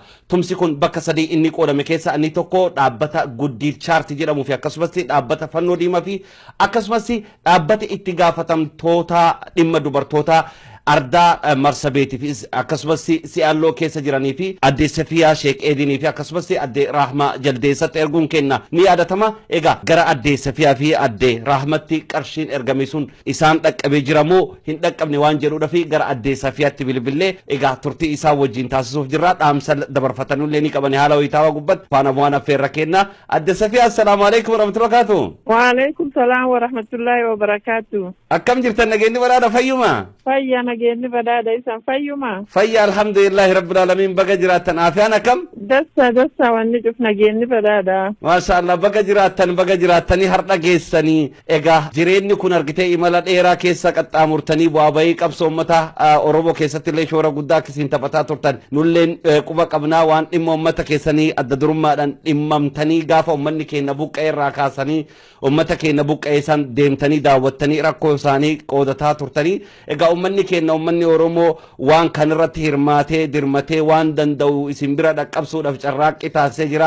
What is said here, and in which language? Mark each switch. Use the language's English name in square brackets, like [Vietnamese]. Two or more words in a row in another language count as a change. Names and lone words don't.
[Oromo] Tumsi kun bakka sadii inni qoodame keessa inni tokko dhaabbata Guddiif Chaarti jedhamuu fi akkasumas dhaabbata Fannoo Diimaa fi akkasumas dhaabbata itti gaafatamtoota dhimma dubartoota Arda Marsabeetiif akkasumas si'alloo keessa jiranii fi adde Safiyaa Sheek Eedinii fi akkasumas adde Rahma Jaldeessatti erguun kenna ni yaadatama. Egaa gara adde Safiyaa fi adde Rahmatti qarshiin ergame sun isaan dhaqqabee jiramoo hin dhaqqabne waan jedhuudha fi gara adde Safiyaatti bilbilee egaa turtii isaa wajjin taasisuuf jirra. Dhaamsa dabarfatanullee ni qaban haala wayitaawaa gubbatti faana bu'aan affeerra kenna. [Arabic] Adde Safiyaa السلام عليكم ورحمة الله وبركاته. وعليكم السلام ورحمة الله وبركاته. [Oromo] Akkam jirtan nageenyi badhaadha fayyuma? Fayya nageenyi badhaadha isan fayyuma? Fayya [Arabic] الحمد لله رب العالمين [Oromo] baga jiraattan afiyaan akkam? Dassa wanni cuf nageenyi badhaadha. [Arabic] ما شاء الله [Oromo] baga jiraattan har'a geessanii egaa jireenyi kun argitee imala dheeraa keessa qaxxaamurtanii bu'aa bahii qabsoo uummata Oromoo keessatti illee shoora guddaa akkasiin taphataa turtan nulleen quba qabnaa waan dhimma uummata keessanii adda durummaadhaan dhimmamtanii gaafa uummanni keenya buqqa'ee irraa kaasanii uummata keenya buqqa'ee san deemtanii daawwattanii rakkoo isaanii qoodataa turtanii egaa uummanni keenya uummanni Oromoo waan kanarratti hirmaatee dirmatee waan danda'u isin bira dhaqqabsuudhaaf carraaqqii taasisee jira.